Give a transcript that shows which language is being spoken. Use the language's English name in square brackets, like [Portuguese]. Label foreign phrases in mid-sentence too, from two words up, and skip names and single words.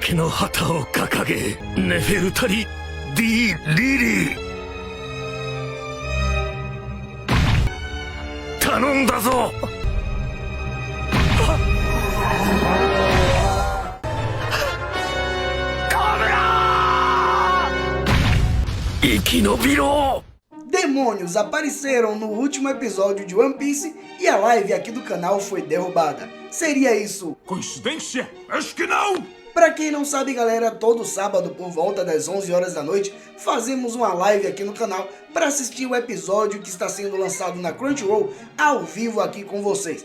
[Japanese] けの旗を掲げ、ネフェルタリ・ディ・リリー、頼んだぞ。生き延びろ! [Portuguese] Demônios apareceram no último episódio de One Piece e a live aqui do canal foi derrubada. Seria isso coincidência? Acho que não! Pra quem não sabe, galera, todo sábado por volta das 11 horas da noite fazemos uma live aqui no canal para assistir o episódio que está sendo lançado na Crunchyroll ao vivo aqui com vocês.